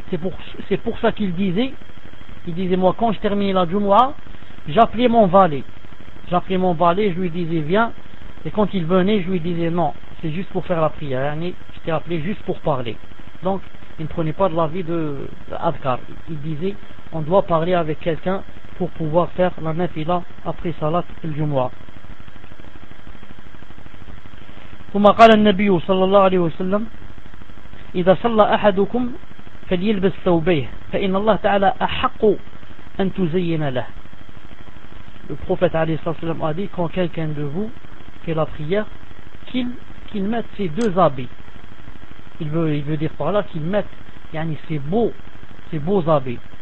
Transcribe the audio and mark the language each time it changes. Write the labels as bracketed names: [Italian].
[French] C'est pour ça qu'il disait, moi quand je terminais la Jumu'ah, j'appelais mon valet, je lui disais viens, et quand il venait je lui disais non, c'est juste pour faire la prière, yani, je t'ai appelé juste pour parler. Donc il ne prenait pas de l'avis d'Adkar. Il disait on doit parler avec quelqu'un pour pouvoir faire la nafila après salat al-jumu'ah. [Arabic] ثم قال النبي صلى الله عليه وسلم إذا صلى أحدكم فليلبس ثوبيه فإن الله تعالى أحق أن تزين له. [French] Le prophète [Arabic] عليه الصلاة والسلام [French] a dit quand quelqu'un de vous fait la prière qu'il mette ses deux habits. Il veut dire par là qu'il mette, yani, ses beaux habits.